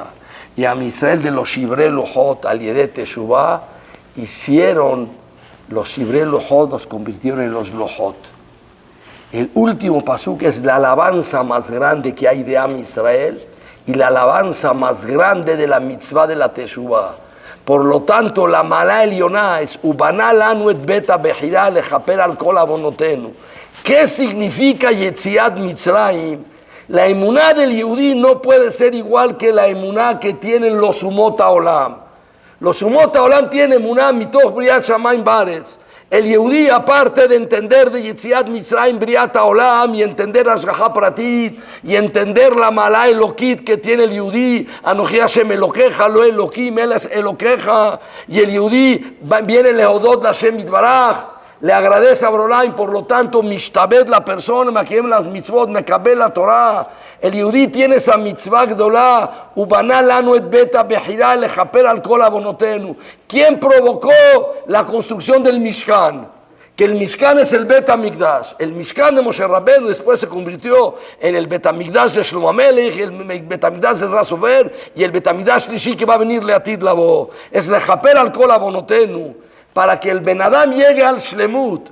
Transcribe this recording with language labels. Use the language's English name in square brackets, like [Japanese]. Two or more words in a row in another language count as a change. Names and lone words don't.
[Spanish] Y a Israel de los [Hebrew] שברי לוחות, על ידי תשובה, [Spanish] hicieron los [Hebrew] שברי לוחות, [Spanish] los convirtieron en los Lohot. El último pasuk es la alabanza más grande que hay de [Hebrew] עם ישראל [Spanish] y la alabanza más grande de la mitzvah de la Teshuvah. Por lo tanto, la [Hebrew] מעלה עליונה es ובנה לנו את בית הבחירה לכפר על כל עוונותינו. [Spanish] ¿Qué significa [Hebrew] יציאת מצרים? [Spanish] La emuná del Yehudí no puede ser igual que la emuná que tienen los [Hebrew] אומות העולם. Los אומות העולם tienen אמונה מתוך בריאת שמים בארץ. [Spanish] El Yehudí, aparte de entender de [Hebrew] יציאת מצרים בריאת העולם [Spanish] y entender [Hebrew] השגחה פרטית [Spanish] y entender la [Hebrew] מעלה אלוקית [Spanish] que tiene el Yehudí, [Hebrew] אנכי ה' אלוקיך, לא אלוקים, [Spanish] Él es Elokeja, y el Yehudí viene [Hebrew] להודות ה' יתברך, [Spanish] le agradece a Borolam, por lo tanto, Mishtabed la persona, Makiem las mitzvot, Mekabel la Torah. El Yehudí tiene esa [Hebrew] מצוה גדולה, ובנה לנו את בית הבחירה לכפר על כל עוונותינו. [Spanish] ¿Quién provocó la construcción del Mishkan? Que el Mishkan es el [Hebrew] בית המקדש. [Spanish] El Mishkan de Moshe Rabbeinu después se convirtió en el [Hebrew] בית המקדש [Spanish] de Shlomo Amelech, el [Hebrew] בית המקדש [Spanish] de Ezra Sofer y el [Hebrew] בית המקדש שלישי [Spanish] que va a venir [Hebrew] לעתיד לבוא. [Spanish] Es [Hebrew] לכפר על כל עוונותינו. [Spanish] Para que el [Hebrew] בן אדם [Spanish] llegue al Shlemut.